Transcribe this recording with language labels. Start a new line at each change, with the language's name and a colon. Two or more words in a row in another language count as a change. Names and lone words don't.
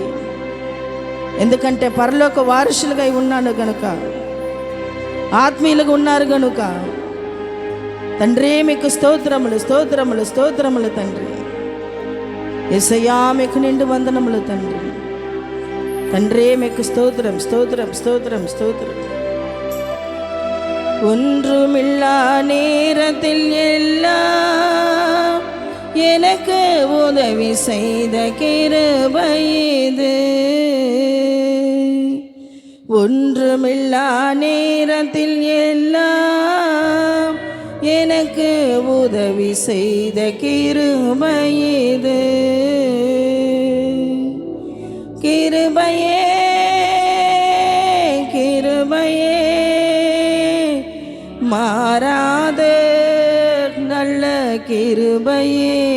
Telugu: ఎందుకంటే పరలోక వారసులుగా ఉన్నాను గనుక, ఆత్మీయులుగా ఉన్నారు గనుక తండ్రి మీకు స్తోత్రములు స్తోత్రములు స్తోత్రములు తండ్రి. యేసయ్యా మీకు నిండు వందనములు తండ్రి. తండ్రి మీకు స్తోత్రం స్తోత్రం స్తోత్రం స్తోత్రం.
Tamil: ஒன்றுமில்லா நேரத்தில் எல்லாம் எனக்கு உதவி செய்த கிருபை இது, ஒன்றுமில்லா நேரத்தில் எல்லாம் எனக்கு உதவி செய்த கிருபை இது, கிருபையே கிருபையே மாறாத நல்ல கிருபையே.